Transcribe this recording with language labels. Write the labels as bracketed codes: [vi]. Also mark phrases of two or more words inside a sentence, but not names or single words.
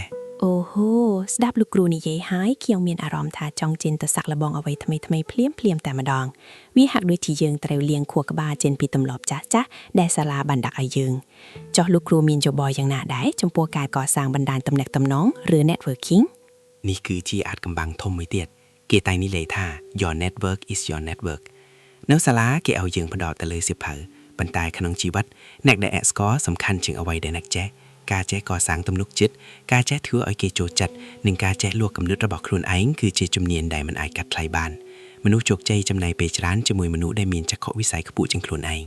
[km] អូហូស្ដាប់លោកគ្រូនិយាយហើយខ្ញុំមានអារម្មណ៍ថាចង់ចេញទៅសាក់លបងអ្វីថ្មីភ្លាមតែម្ដងវាហាក់ដូចជាយើងត្រូវលាងខួរក្បាលចេញពីទម្លាប់ចាស់ដែលសាលាបានដាក់ឲ្យយើងចុះលោកគ្រូមានយោបល់យ៉ាងណាដែរចំពោះការកសាងបណ្ដាញទំនាក់ទំនងឬ networking នេះគឺជាអាចកំបាំងធំមួយទៀតគេតែងនិយាយថា [en] your network is your network [km] នៅសាលាគេឲ្យយើងផ្ដោតទៅលើសៀវភៅប៉ុន្តែក្នុងជីវិតអ្នកដែលស្គាល់សំខាន់ជាងអ្វីដែលអ្នកចេះការចេះកសាងទំនុកចិត្តការចេះធ្វើឲ្យគេចូលចិត្តនិងការចេះលួចគំនិតរបស់ខ្លួនឯងគឺជាជំនាញដែលមិនអាចកាត់ថ្លៃបានមនុស្សជោគជ័យចំណាយពេលច្រើនជាមួយមនុស្សដែលមានចក្ខុវិស័យខ្ពស់ជាងខ្លួនឯង